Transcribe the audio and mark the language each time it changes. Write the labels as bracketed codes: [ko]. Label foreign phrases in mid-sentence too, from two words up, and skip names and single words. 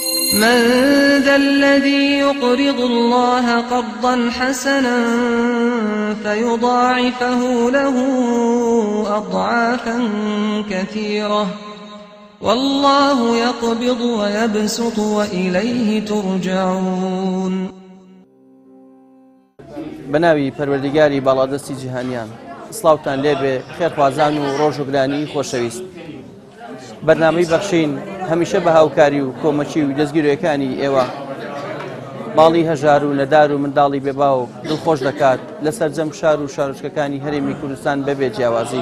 [ar] من ذا الذي يقرض الله قرضا حسنا فيضاعفه له أضعافا كثيرة والله يقبض ويبسط وإليه ترجعون. [ckb] بناوی پەروەردیگاری باڵادەستی جیهانیان سڵاوتان لێبێ خێرخوازان و ڕۆژوگرانی خۆشەویست. بەرنامەی بەخشین هەمیشە بە هاوکاری و کۆمەچی و دەستگیرۆیەکانی ئێوە ماڵی هەژار و نەدار و منداڵی بێباو دڵخۆش دەکات لەسەر جەم شار و شارۆچکەکانی هەرێمی کوردستان بەبێ جیاوازی.